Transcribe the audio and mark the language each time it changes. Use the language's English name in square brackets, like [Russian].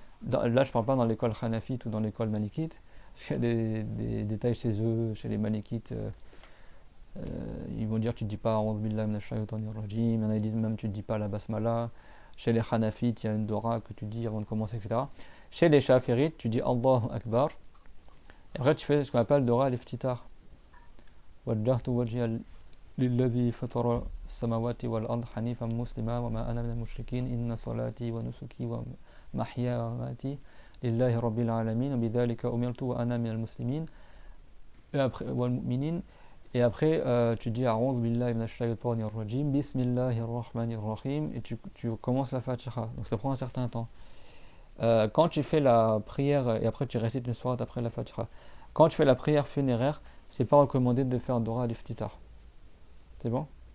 [French] Là, je parle pas dans l'école hanafite ou dans l'école malikite, parce qu'il y a des détails chez eux, chez les malikites. Ils vont dire tu ne dis pas [Arabic] A'udhu billahi minash shaytanir rajim. [French] Il y en a qui disent même tu ne dis pas la basmala. Chez les hanafites, il y a une dora que tu dis avant de commencer, etc. Chez les shafirites, tu dis Allahu Akbar. Et après, tu fais ce qu'on appelle dora al-iftitar. [Arabic] Wajjahtu wajhiya للذي فطر السماوات والأرض حنيفا مسلما وما أنا من المشركين إن صلاتي ونسكي ومحياي ومماتي لله رب العالمين وبذلك أمرت وأنا من المسلمين والمؤمنين. [French] Et après tu dis [Arabic] أعوذ بالله من الشيطان الرجيم بسم الله الرحمن الرحيم [French] et tu commences la Fatiha. Donc ça prend un certain temps. Quand tu fais la prière et après tu récites une sourate après la Fatiha, quand tu fais la prière funéraire, c'est pas recommandé de faire Dora al-Iftitar. C'est bon?